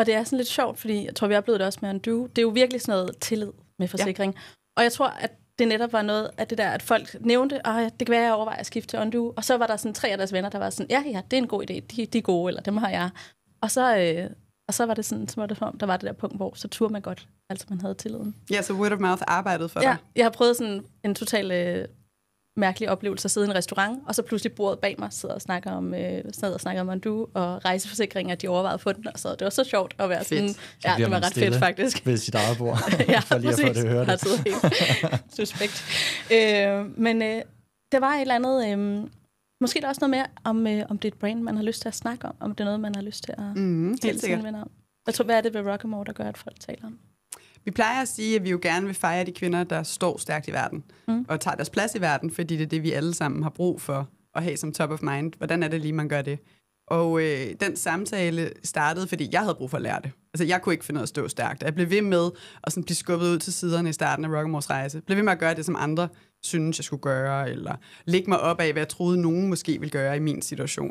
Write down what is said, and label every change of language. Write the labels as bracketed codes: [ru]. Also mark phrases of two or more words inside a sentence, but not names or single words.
[da] det er sådan lidt sjovt, fordi jeg tror, vi har oplevet det også med Undo. Det er jo virkelig sådan noget tillid med forsikring. Ja. Og jeg tror, at det netop var noget af det der, at folk nævnte, at det kan være, at jeg overvejer at skifte til Undo. Og så var der sådan 3 af deres venner, der var sådan, ja, det er en god idé, de er gode, eller dem har jeg. Og så var det sådan, der var det der punkt, hvor så turde man godt, altså man havde tilliden. Ja, så [en] word of mouth [da] arbejdede for dig. Ja, jeg har prøvet sådan en total mærkelig oplevelse at sidde i en restaurant, og så pludselig bordet bag mig sidder og snakker om Undo og rejseforsikringer, de overvejede at få den, og så det var så sjovt at være sådan. Ja, det var ret fedt faktisk. Ved sit eget bord, ja, for lige at få det at høre det. Helt suspekt. Men det var et eller andet. Måske der er også noget mere om det er et brand, man har lyst til at snakke om det er noget, man har lyst til at tale sine venner om. Jeg tror, hvad er det ved Rockemore, der gør, at folk taler om? Vi plejer at sige, at vi jo gerne vil fejre de kvinder, der står stærkt i verden, og tager deres plads i verden, fordi det er det, vi alle sammen har brug for at have som [en] top of mind. [da] Hvordan er det lige, man gør det? Og den samtale startede, fordi jeg havde brug for at lære det. Altså, jeg kunne ikke finde noget at stå stærkt. Jeg blev ved med at sådan blive skubbet ud til siderne i starten af Rockemores rejse. Jeg blev ved med at gøre det, som andre synes, jeg skulle gøre, eller lægge mig op af, hvad jeg troede, nogen måske ville gøre i min situation.